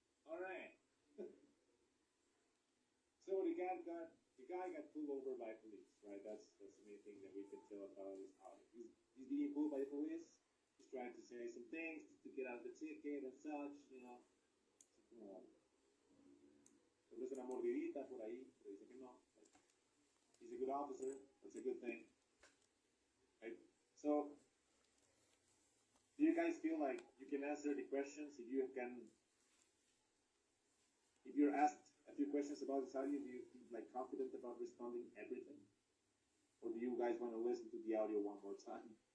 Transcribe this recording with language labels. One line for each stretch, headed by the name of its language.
English: All right. So the guy got pulled over by police, right? That's the main thing that we can tell about his audio. He's being pulled by the police. He's trying to say some things to get out the ticket and such, you know.
Spanish: Como, tal vez una mordidita por ahí, pero dice que no.
English: He's a good officer. That's a good thing. Right? So, do you guys feel like you can answer the questions? If you're asked a few questions about this audio, do you feel like confident about responding everything? Or do you guys want to listen to the audio one more time?